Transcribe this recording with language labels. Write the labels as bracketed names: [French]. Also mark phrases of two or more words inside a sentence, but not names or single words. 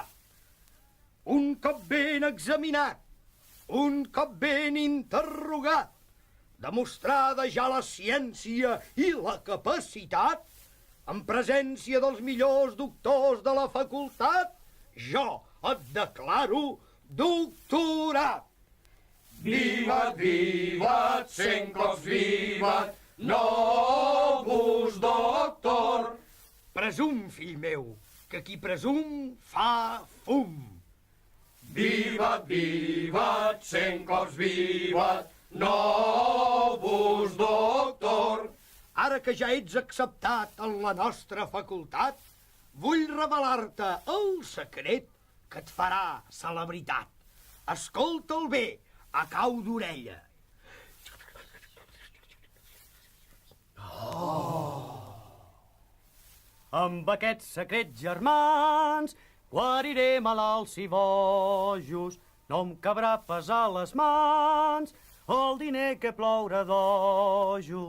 [Catalan] Un cop ben examinat, un cop ben interrogat, demostrada ja la ciència i la capacitat, en presència dels millors doctors de la facultat, jo et declaro doctorat. Vivat, vivat, cent cops vivat, [Latin] novus doctor. [Catalan] Presum, fill meu, que qui presum fa fum. Vivat, vivat, cent cops vivat, [Latin] novus doctor. [Catalan] Ara que ja ets acceptat en la nostra facultat, vull revelar-te el secret que et farà celebritat. Escolta'l bé, a cau d'orella. Amb aquests secrets germans guariré malalts i bojos, no em cabrà pesar les mans el diner que plourà dojo.